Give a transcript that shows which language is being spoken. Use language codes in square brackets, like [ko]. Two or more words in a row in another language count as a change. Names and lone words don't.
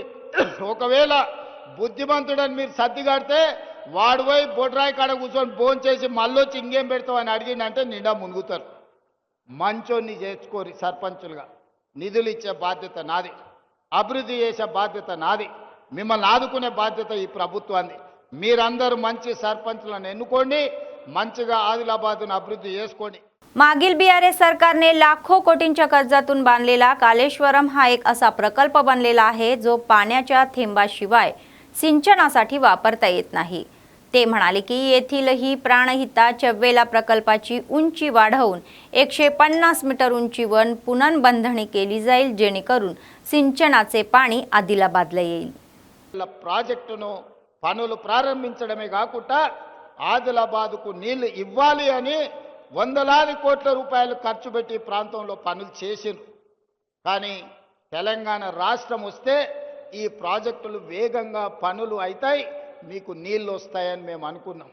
[te] ఒకవేళ బుద్ధిమంతుడని మీరు సర్దిగాడితే వాడు పోయి బొడ్రాయి కాడ కూర్చొని భోజనం చేసి మళ్ళొచ్చి ఇంకేం పెడతావు అని అడిగిందంటే నిండా మునుగుతారు. మంచోన్ని చేర్చుకోరి సర్పంచులుగా. నిధులు ఇచ్చే బాధ్యత నాది, అభివృద్ధి చేసే బాధ్యత నాది, మిమ్మల్ని ఆదుకునే బాధ్యత ఈ ప్రభుత్వాన్ని. మీరందరూ మంచి సర్పంచులను ఎన్నుకోండి, మంచిగా [mr] आदिलाबादून अभिवृद्धी [te] చేసుకోండి. [mr] मागील बीआरएस सरकारने लाखो कोटींच्या कर्जातून बांधलेला कालेश्वरम हा एक असा प्रकल्प बनलेला आहे जो पाण्याच्या थेंबाशिवाय सिंचनासाठी वापरता येत नाही. ते म्हणाले की येथील ही प्राणहिता चव्वेला प्रकल्पाची उंची वाढवून 150 मीटर उंचीवर पुनर्बांधणी केली जाईल, जेणेकरून सिंचनाचे पाणी आदिलाबादला येईल. [te] ప్రాజెక్టును పనులు ప్రారంభించడమే కాకుండా ఆదిలాబాద్కు నీళ్లు ఇవ్వాలి అని వందలాది కోట్ల రూపాయలు ఖర్చు పెట్టి ప్రాంతంలో పనులు చేసిరు. కానీ తెలంగాణ రాష్ట్రం వస్తే ఈ ప్రాజెక్టులు వేగంగా పనులు అవుతాయి, మీకు నీళ్లు వస్తాయని మేము అనుకున్నాం.